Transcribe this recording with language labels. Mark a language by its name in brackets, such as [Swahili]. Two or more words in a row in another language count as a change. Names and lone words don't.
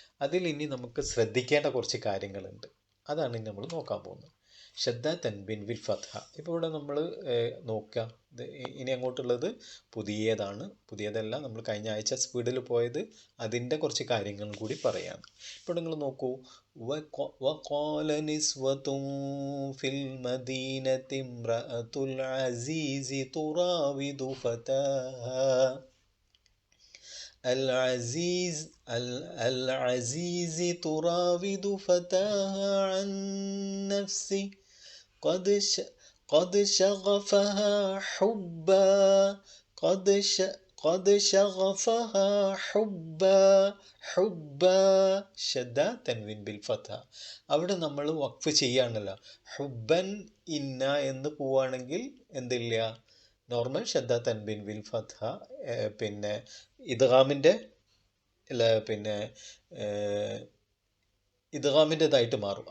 [Malayalam] അതിൽ ഇനി നമുക്ക് ശ്രദ്ധിക്കേണ്ട കുറച്ച് കാര്യങ്ങളുണ്ട്. അതാണ് ഇനി നമ്മൾ നോക്കാൻ പോകുന്നത്. [Arabic] شدة تنوين بالفتح. [Malayalam] ഇപ്പോൾ ഇവിടെ നമ്മൾ നോക്കുക, ഇനി അങ്ങോട്ടുള്ളത് പുതിയതാണ്. പുതിയതല്ല, നമ്മൾ കഴിഞ്ഞ ആഴ്ച സ്പീഡിൽ പോയത് അതിൻ്റെ കുറച്ച് കാര്യങ്ങൾ കൂടി പറയാണ്. ഇപ്പോൾ നിങ്ങൾ നോക്കൂ, [Arabic] وقال نسوة في المدينة امرأة العزيز تراود فتاها العزيز تراود فتاها عن نفسه قد شغفها حبا قد شغفها حبا شدة تنوين بالفتح. [Malayalam] അവിടെ നമ്മൾ വഖഫ് ചെയ്യാണല്ലോ. [Arabic] حبا إن [Malayalam] എന്ന് പോവുകയാണെങ്കിൽ എന്തില്ല, നോർമൽ [Arabic] شدة تنوين بالفتح. [Malayalam] പിന്നെ ഇദ്ഗാമിൻ്റെ ഇദ്ഗാമിൻ്റെതായിട്ട് മാറും.